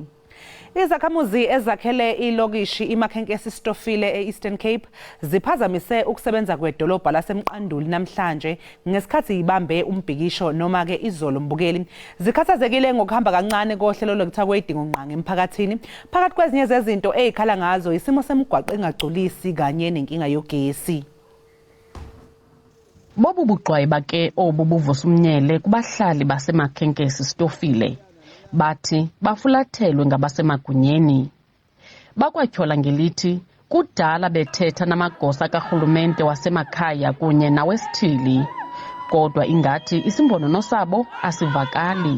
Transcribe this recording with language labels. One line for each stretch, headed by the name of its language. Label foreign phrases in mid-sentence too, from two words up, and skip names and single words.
Zulu: Izakhamuzi ezakhele ilokishi imakhenkesi Stofile e-Eastern Cape ziphazamise ukusebenza kwedolobha lasemqanduli namhlanje ngesikhathi ibambe umbhikisho noma ke izolo mbukeli. Zikhathazekile ngokuhamba kancane kohlelo lokutha kwedingo ngqanga emphakathini phakathi kwezinye zezinto ezikhala ngazo isimo semigwaqo engagculisi kanye nenkinga yogesi.
Xhosa: Bobu buqwayeba ke obu buvusa umnyele kubahlali basemakhenkesi Stofile bathi bafulathelwe ngabasemagunyeni. Bakwatyhola ngelithi kudala bethetha namagosa karhulumente wasemakhaya kunye nawesithili kodwa ingathi isimbonono sabo asivakali.